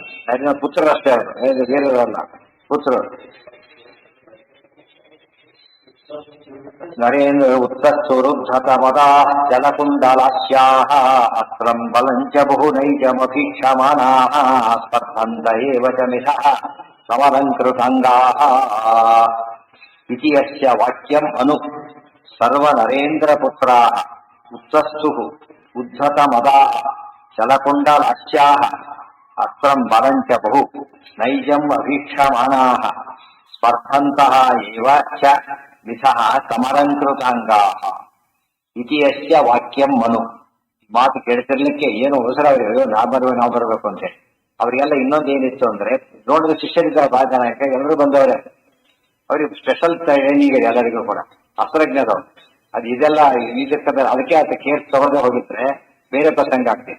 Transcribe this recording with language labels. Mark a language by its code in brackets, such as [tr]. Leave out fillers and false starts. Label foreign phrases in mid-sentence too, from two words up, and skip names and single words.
[kn] ನರೇಂದ್ರ ಪುತ್ರರಷ್ಟೇ ಅವರು, ನರೇಂದ್ರ ವೀರರಲ್ಲ, ಪುತ್ರರು. [sa] ನರೇಂದ್ರ ಉತ್ತಸ್ತುರುದ್ಧತ ಮದಾ ಜಲಕುಂಡಲಾಸ್ಯಾಃ ಅಸ್ತ್ರಂ ಬಲಂಚ ಬಹು ನೈಜಮಭೀಕ್ಷಮಾನಾಃ ಸ್ಪರ್ಧಂತ ಏವ ಚ ಮಿಥಃ ಸಮಲಂಕೃತಾಂಗಾಃ ಇತಿ ಯಸ್ಯ ವಾಕ್ಯಂ ಅನು ಸರ್ವ ನರೇಂದ್ರ ಪುತ್ರಾಃ ಉತ್ತಸ್ತುಃ ಉದ್ಧತ ಮದಾಃ ಜಲಕುಂಡಲಾಸ್ಯಾಃ ಅಸ್ತ್ರಂ ಬಲಂಚ ಬಹು ನೈಜಂ ಅಭೀಕ್ಷಮಾನಾಃ ಸ್ಪರ್ಧಂತಃ ಏವ ಚ ಮಿಥಃ ಸಮಲಂಕೃತಾಂಗಾಃ ಇತಿ ಯಸ್ಯ ವಾಕ್ಯಂ ಮನು. [kn] ಮಾತು ಕೇಳ್ತಿರ್ಲಿಕ್ಕೆ ಏನು ಅವಸರ ಅವರಿಗೆ, ನಾವು ಬರಬೇಕು ಅಂತೇಳಿ. ಅವರಿಗೆಲ್ಲ ಇನ್ನೊಂದು ಏನಿತ್ತು ಅಂದ್ರೆ, ನೋಡಿದ ಶಿಷ್ಯರಿದ್ದಾರೆ ಬಹಳ ಜನ, ಎಲ್ಲರೂ ಬಂದವರೇ, ಅವ್ರಿಗೆ [en] special training [kn] ಇದೆ ಎಲ್ಲರಿಗೂ ಕೂಡ, ಅಸ್ತ್ರಜ್ಞರು. ಅದು ಇದೆಲ್ಲ ಇದಕ್ಕೆ ಅದಕ್ಕೆ ಆತ ಕೇರ್ ತಗೊಳ್ಳದೆ ಹೋಗಿದ್ರೆ ಬೇರೆ ಪ್ರಸಂಗ ಆಗ್ತದೆ.